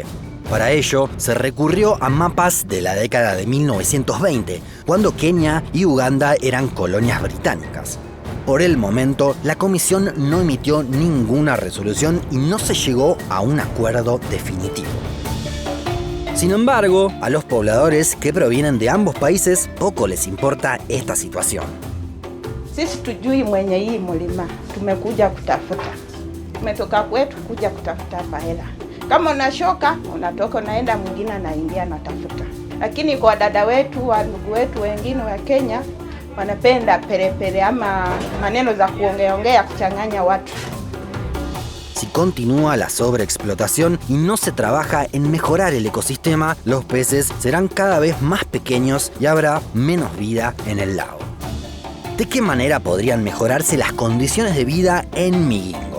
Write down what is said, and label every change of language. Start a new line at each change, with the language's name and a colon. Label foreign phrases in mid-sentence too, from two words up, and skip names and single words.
Spanish: Para ello, se recurrió a mapas de la década de 1920, cuando Kenia y Uganda eran colonias británicas. Por el momento, la comisión no emitió ninguna resolución y no se llegó a un acuerdo definitivo. Sin embargo, a los pobladores que provienen de ambos países poco les importa esta situación.
Swahili: Sisi tujui mwenye hii mulima, tumekuja kutafuta. Tumetoka kwetu kuja kutafuta hapa hela. Kama unashoka, unatoka unaenda mwingine anaingia anatafuta. Lakini kwa dada wetu, wa ndugu wetu wengine wa Kenya, wanapenda perepere ama maneno za kuongea kuchanganya watu.
Spanish: Si continúa la sobreexplotación y no se trabaja en mejorar el ecosistema, los peces serán cada vez más pequeños y habrá menos vida en el lago. ¿De qué manera podrían mejorarse las condiciones de vida en Migingo?